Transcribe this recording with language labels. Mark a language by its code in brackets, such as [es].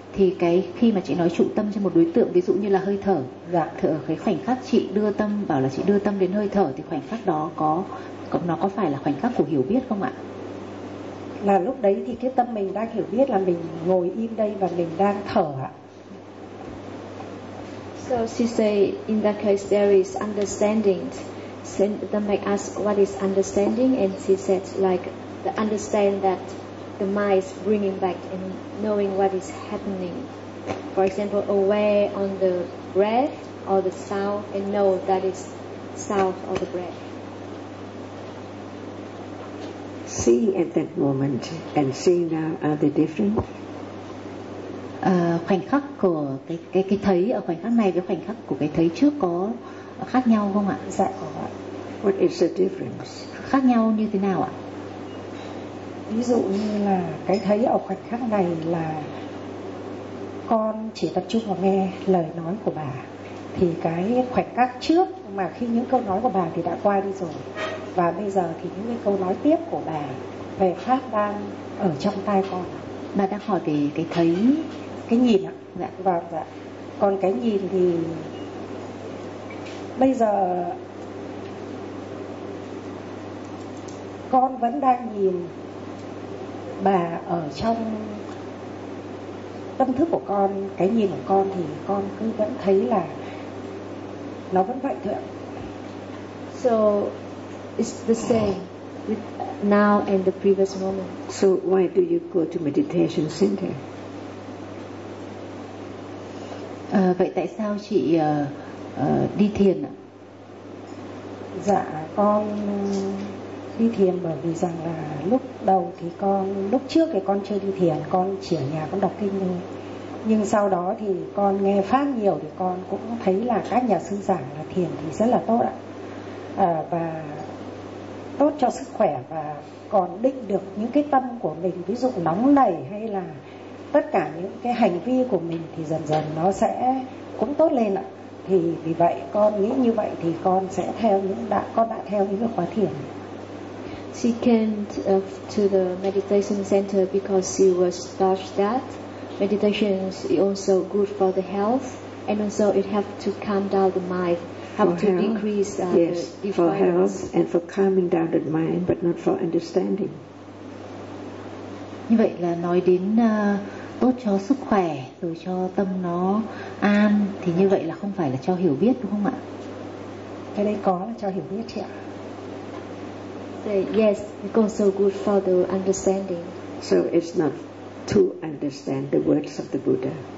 [vi] Thì cái khi mà chị nói trụ tâm trên một đối tượng, ví dụ như là hơi thở, dạ, thở cái khoảnh khắc chị đưa tâm, bảo là chị đưa tâm đến hơi thở, thì khoảnh khắc đó có nó có phải là khoảnh khắc của hiểu biết không ạ? Là lúc đấy thì cái tâm mình đang hiểu biết là mình ngồi im đây và mình đang thở ạ. [en] So she say in that case there is understanding. Then they ask what is understanding, and she said like the understand that the mind is bringing back and knowing what is happening. For example, aware on the breath or the sound and know that is sound or the breath. Seeing at that moment and seeing now, are they different? [vi] Khoảnh khắc của cái thấy ở khoảnh khắc này với khoảnh khắc của cái thấy trước có khác nhau không ạ? Dạ có ạ. [en] What is the difference? [vi] Khác nhau như thế nào ạ? Ví dụ như là cái thấy ở khoảnh khắc này là con chỉ tập trung vào nghe lời nói của bà, thì cái khoảnh khắc trước mà khi những câu nói của bà thì đã qua đi rồi, và bây giờ thì những cái câu nói tiếp của bà về pháp đang ở trong tai con. Bà đang hỏi về cái thấy, cái nhìn ạ. Dạ. Vâng, dạ. Còn cái nhìn thì bây giờ con vẫn đang nhìn bà ở trong tâm thức của con, cái nhìn của con thì con cứ vẫn thấy là nó vẫn vậy thôi. [en] So it's the same with now and the previous moment. So why do you go to meditation center? [vi] Vậy tại sao chị đi thiền ạ? Dạ con đi thiền bởi vì rằng là lúc đầu thì con, lúc trước thì con chưa đi thiền, con chỉ ở nhà con đọc kinh thôi. Nhưng sau đó thì con nghe pháp nhiều thì con cũng thấy là các nhà sư giảng là thiền thì rất là tốt ạ. Và tốt cho sức khỏe, và còn định được những cái tâm của mình, ví dụ nóng nảy hay là tất cả những cái hành vi của mình thì dần dần nó sẽ cũng tốt lên ạ. Thì vì vậy con nghĩ như vậy thì con sẽ theo những đã, con đã theo những cái khóa thiền. [en] She came to the meditation center because she was taught that meditation is also good for the health, and also it helps to calm down the mind, helps to health, decrease yes, the for health and for calming down the mind, but not for understanding. [vi] Như vậy là nói đến tốt cho sức khỏe rồi cho tâm nó an, thì như vậy là không phải là cho hiểu biết đúng không ạ? Cái đấy có là cho hiểu biết chị ạ. [en] Yes, it's also good for the understanding. So it's not to understand the words of the Buddha.